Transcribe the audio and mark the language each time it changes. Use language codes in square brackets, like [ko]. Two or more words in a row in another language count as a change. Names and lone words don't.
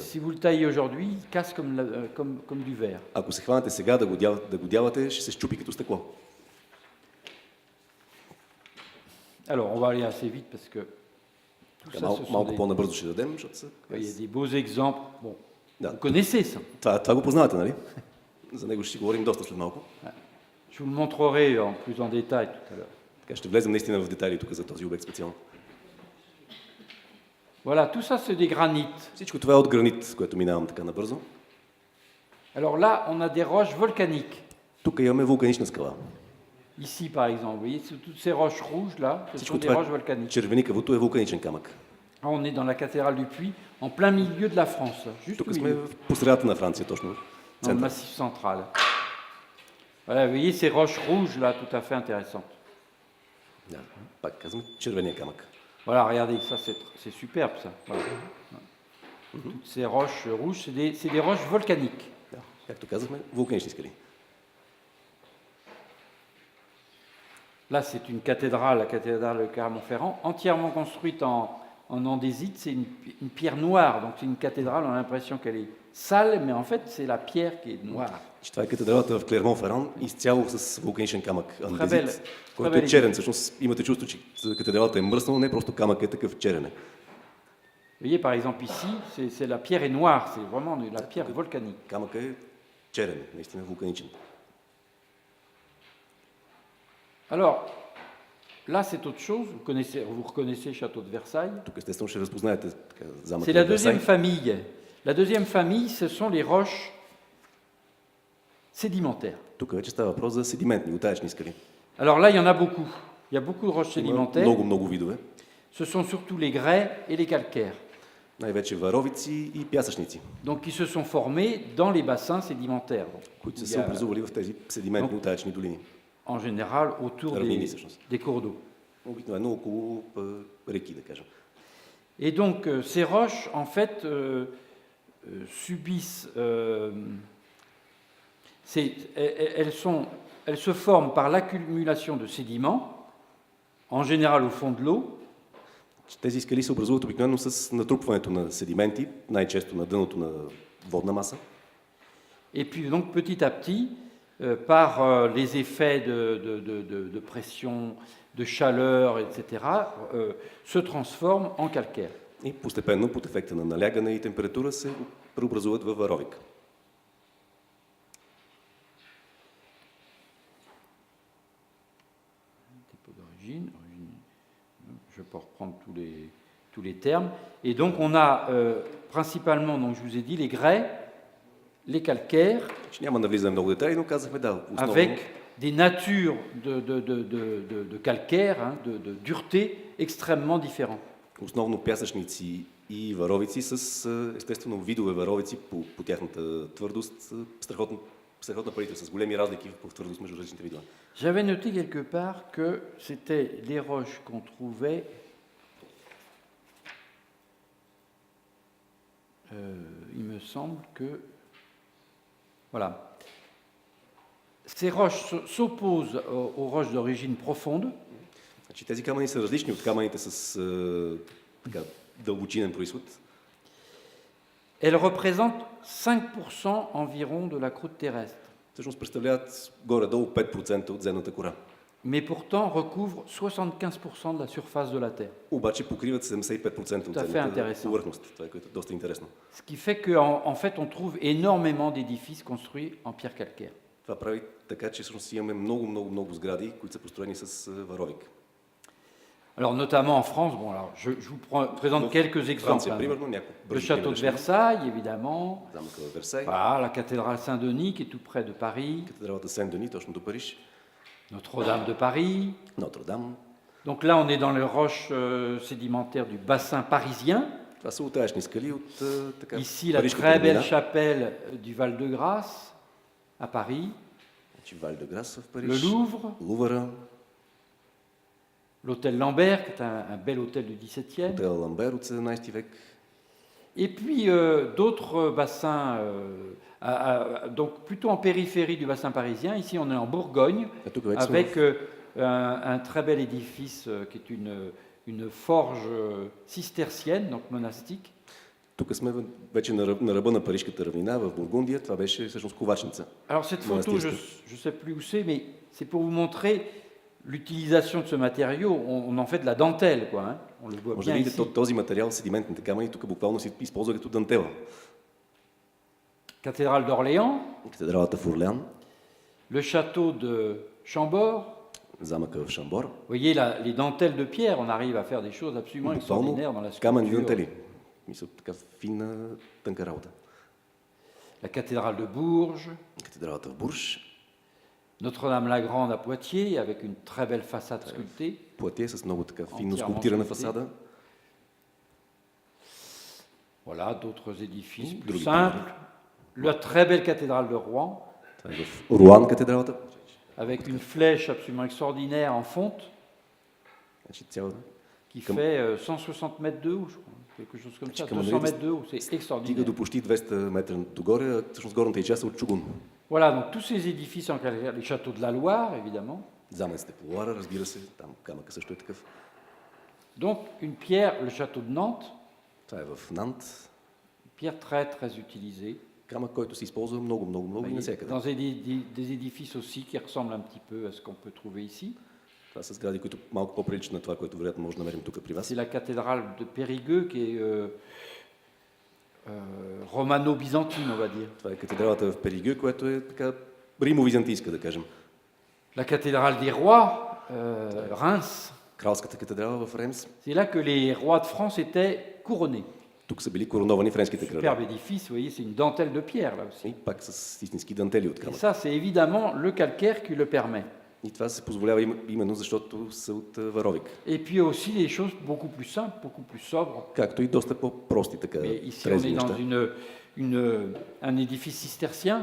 [fr] Si vous le taillez aujourd'hui, il casse comme du verre. [bg] Ако се хванете сега да го дявате, ще се счупи като стъкло. [fr] Alors, on va aller assez vite parce que tout ça, ce sont [bg] Малко по-набързо ще дадем, защото са... [fr] il y a des beaux exemples. Bon, [bg] Да. [fr] vous connaissez ça. [bg] Това го познавате, нали? За него ще си говорим доста след малко. [fr] Je vous le montrerai en plus en détail tout à l'heure. [bg] Така ще влезем наистина в детайли тук за този обект специално. [fr] Voilà, tout ça c'est des granites. [bg] Всичко това е от гранит, което минавам така набързо. [fr] Alors là, on a des roches volcaniques. [bg] Тук имаме вулканична скала. [fr] Ici, par exemple, vous voyez, toutes ces roches rouges là, ce sont [bg] Всичко [fr] des [bg] това [fr] roches volcaniques. [bg] червеникавото е вулканичен камък. [fr] Ah, on est dans la cathédrale du Puy, en plein milieu de la France, là, juste [bg] Тук [fr] au [bg] сме [fr] milieu, [bg] по средата на Франция, точно. [fr] dans le massif central. Voilà, vous voyez ces roches rouges là, tout à fait intéressantes. [bg] Да, пак казвам, червения камък. [fr] Voilà, regardez, ça c'est superbe ça. Voilà. Toutes ces roches rouges, c'est des roches volcaniques. [bg] Да, както казахме, вулканични скали. [fr] Là, c'est une cathédrale, la cathédrale de Clermont-Ferrand, entièrement construite en andésite. C'est une pierre noire, donc c'est une cathédrale, on a l'impression qu'elle est sale, mais en fait, c'est la pierre qui est noire. [bg] Това е катедралата в Клермон-Феран, изцяло с вулканичен камък, [fr] Très [bg] андезит, който е черен. Всъщност имате чувство, че катедралата е мръснала, не просто камък е такъв черен. [fr] Vous voyez, par exemple, ici, la pierre est noire, c'est vraiment la pierre volcanique. [bg] Камък е черен, наистина вулканичен. [fr] Alors, là, c'est autre chose. Vous reconnaissez le château de Versailles. [bg] Тук естествено ще разпознаете замъка [fr] C'est la [bg] на Версай. [fr] deuxième famille. La deuxième famille, ce sont les roches sédimentaires. [bg] Тук вече става въпрос за седиментни, утаечни скали. [fr] Alors là, il y en a beaucoup. Il y a beaucoup de roches [bg] Има [fr] sédimentaires. [bg] много видове. [fr] Ce sont surtout les grès et les calcaires, [bg] Най-вече варовици и пясъчници, [fr] donc qui se sont formés dans les bassins sédimentaires. Donc, [bg] които [fr] il [bg] са [fr] y [bg] се [fr] a, [bg] образували в тези седиментни утаечни долини. [fr] en général autour [bg] Равнини, всъщност. [fr] des cours d'eau. [bg] Обикновено около реки, да кажем. [fr] Et donc, ces roches, en fait, subissent... elles se forment par l'accumulation de sédiments, en général au fond de l'eau. Тези скали се образуват обикновено с натрупването на седименти, най-често на дъното на водна маса. Et puis, donc, petit à petit, par les effets de pression, de chaleur, etc., se transforment en calcaire. И постепенно, под ефекта на налягане и температура, се преобразуват във варовик. Dépôt d'origine, je peux reprendre tous les termes. Et donc, on a principalement, donc, je vous ai dit, les grès, les calcaires, [bg] Няма да влизаме много детайли, но казахме да, основно [fr] avec des natures de calcaire, hein, de dureté extrêmement différentes. [bg] основно пясъчници и варовици с естествено видове варовици по тяхната твърдост, страхотна палитра, с големи разлики в твърдост между различните видове. [fr] J'avais noté quelque part que c'était les roches qu'on trouvait il me semble que voilà. Ces roches s'opposent aux roches d'origine profonde. [bg] Значи, тези камъни са различни от камъните с така, дълбочинен произход. [fr] Elles représentent 5% environ de la croûte terrestre, [bg] Всъщност представляват горе-долу 5% от земната кора. [fr] mais pourtant recouvrent 75% de la surface de la Terre. [bg] Обаче покриват 75% от [fr] Tout à fait [bg] земната [fr] intéressant. [bg] повърхност. Това е което е доста интересно. [fr] Ce qui fait qu'en fait, on trouve énormément d'édifices construits en pierre calcaire. [bg] Това прави така, че всъщност имаме много сгради, които са построени с варовик. [fr] Alors notamment en France, bon alors je vous présente quelques exemples. [bg] Франция, [fr] Hein. [bg] примерно, няколко [fr] Le [bg] бързи [fr] château de [bg] примери. [fr] Versailles, évidemment. [bg] Замъка в Версай, [fr] Voilà, la cathédrale Saint-Denis qui est tout près de Paris, [bg] катедралата Сен-Дени, точно до Париж, [fr] Notre-Dame de Paris. [bg] Нотр-Дам. [fr] Donc là, on est dans les roches sédimentaires du bassin parisien. [bg] Това са утаечни скали от така, [fr] Ici, la [bg] Парижката [fr] très belle [bg] равнина. [fr] chapelle du Val-de-Grâce à Paris, [bg] Значи Валь де Грас в [fr] le [bg] Париж, [fr] Louvre, [bg] Лувъра, [fr] l'hôtel Lambert, qui est un bel hôtel du XVIIe, [bg] хотел Ламбер от 17 век. [fr] et puis d'autres bassins, donc plutôt en périphérie du bassin parisien. Ici, on est en Bourgogne, [bg] А тук вече сме [fr] avec un très bel édifice qui est une forge cistercienne, donc monastique. [bg] Тук сме вече на ръба на Парижката равнина, в Бургундия. Това беше всъщност ковачница. [fr] Alors cette photo, je ne sais plus où c'est, mais c'est pour vous montrer l'utilisation de ce matériau. On en fait de la dentelle, quoi. Hein. On le voit [bg] Може да [fr] bien [bg] видите [fr] ici. [bg] този материал, седиментните камъни, тук буквално се използва като дантела. [fr] Cathédrale d'Orléans, [bg] Катедралата в Орлеан, [fr] le château de Chambord. [bg] замъка в Шамбор. [fr] Vous voyez, les dentelles de pierre, on arrive à faire des choses absolument extraordinaires dans la [bg] камъни [fr] sculpture. [bg] дантели. Мисля, така финна, тънка работа. [fr] La cathédrale de Bourges, [bg] Катедралата в Бурж, [fr] Notre-Dame-la-Grande à Poitiers, avec une très belle façade sculptée. [bg] Платие с много така финно [fr] Entièrement [bg] скулптирана [fr] sculpté. [bg] фасада. [fr] Voilà, d'autres édifices plus [bg] Drugi [fr] simples. La très belle cathédrale de Rouen, [bg] Това е в Руан катедралата. [fr] avec une flèche absolument extraordinaire en fonte, [bg] Значи цяла [fr] qui Comme- fait 160 mètres de haut, je crois. Quelque chose comme ça, Comme on 200 avait dit, mètres de haut, c'est [bg] стига [fr] extraordinaire. [bg] до почти 200 метра догоре, а всъщност горната и част е от чугун. [fr] Voilà, donc tous ces édifices en calcaire, les châteaux de la Loire, évidemment. [bg] Замъците по Луара, разбира се, там камъка също е такъв. [fr] Donc une pierre, le château de Nantes, [bg] Това е в Нант. [fr] une pierre très très utilisée. [bg] Камък, който се използва много и навсякъде. [fr] Dans des édifices aussi qui ressemblent un petit peu à ce qu'on peut trouver ici. [bg] Това са сгради, които малко по-приличат на това, което вероятно може да намерим тук при вас. [fr] C'est la cathédrale de Périgueux qui est romano-byzantine, on va dire. [bg] Това е катедралата в Перигю, която е така римо-византийска, да кажем. [fr] La cathédrale des rois, Reims. [bg] Кралската катедрала в Ремс. [fr] C'est là que les rois de France étaient couronnés. [bg] Тук са били короновани френските краля. [fr] Superbe édifice, vous voyez, c'est une dentelle de pierre là aussi. [bg] И пак с истински дантели от [fr] Et [bg] камък. [fr] ça, c'est évidemment le calcaire qui le permet. [bg] И това се позволява именно защото са от варовик. [fr] Et puis aussi des choses beaucoup plus simples, beaucoup plus sobres. [bg] Както и доста по-прости така [fr] Mais ici, on [bg] трезви [fr] est [bg] неща. [fr] dans un édifice cistercien.